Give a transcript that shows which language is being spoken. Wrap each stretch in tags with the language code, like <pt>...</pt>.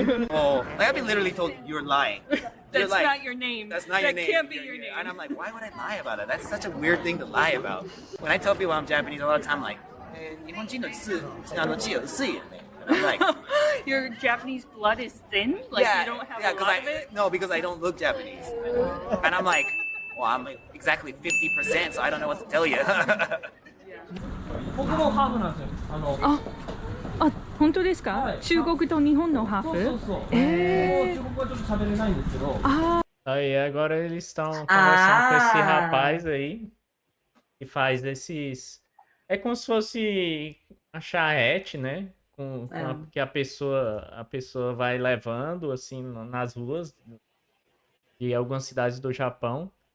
<en>Oh, like I've been literally told you're lying. That's not your name. That's not your that name. Can't be your name. And I'm like, why would I lie about it? That's such a weird thing to lie about. When I tell people I'm Japanese, a lot of time like,</en> <ja>日本人の血薄いよね.</ja> <en>And I'm like, Your Japanese blood is thin? Like you don't have a lot of it? No, because I don't look Japanese. And I'm like, well, I'm like exactly 50%, so I don't know what to tell you.</en> <ja>僕もハーフなんですよ。あ、本当ですか？中国と日本のハーフ？そう。中国はちょっと喋れないんですけど。</ja> <pt>Aí agora eles estão conversando com esse rapaz aí que faz esses... É como se fosse a charrete, né? Que a pessoa vai levando assim nas ruas de algumas cidades do Japão.</pt>